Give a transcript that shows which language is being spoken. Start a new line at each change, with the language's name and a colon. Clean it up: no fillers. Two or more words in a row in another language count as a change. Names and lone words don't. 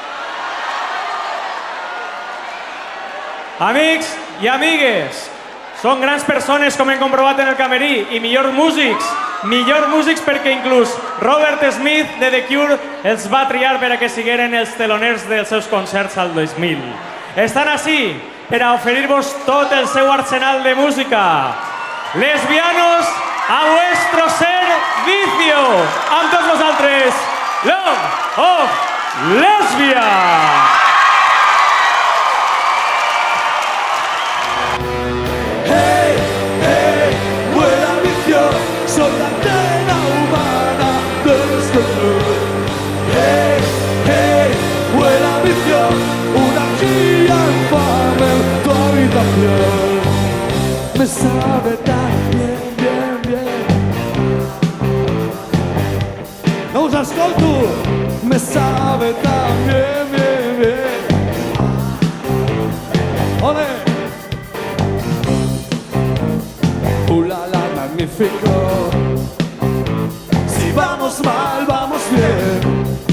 Catalan: Amics i amigues, són grans persones com hem comprovat en el camerí i millors músics perquè inclús Robert Smith de The Cure els va triar per a que sigueren els teloners dels seus concerts al 2000. Estan ací per a oferir-vos tot el seu arsenal de música.
Spanish: Lesbianos, a vuestro servicio.
Catalan: Amb tots vosaltres, Love of Lesbia.
Spanish: Soy la antena humana de este club. Hey, hey, buena visión, una guía infame en tu habitación. Me sabe tan bien, bien, bien.
Catalan: No us escolto,
Spanish: me sabe tan bien, bien, bien. Ole. La magnífico. Si vamos mal, vamos bien.